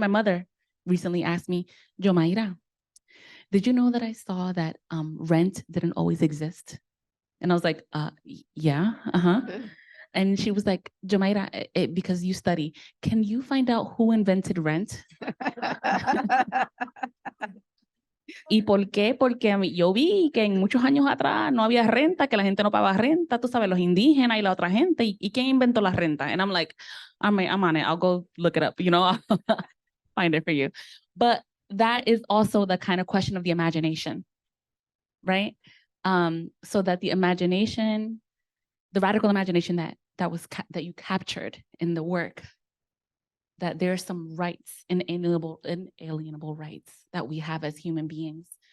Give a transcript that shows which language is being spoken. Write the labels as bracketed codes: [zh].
[en] My mother recently asked me, Jomaira, did you know that I saw that rent didn't always exist? And I was like, yeah, And she was like, Jomaira, because you study, can you find out who invented rent? [es] ¿Y por qué? Porque yo vi que en muchos años atrás no había renta, que la gente no pagaba renta, tú sabes, los indígenas y la otra gente, ¿y quién inventó la renta? [en] And I'm like, I'm on it, I'll go look it up, I'll find it for you. But that is also the kind of question of the imagination, right? So that the imagination, the radical imagination that you captured in the work, that there are some rights, inalienable rights that we have as human beings.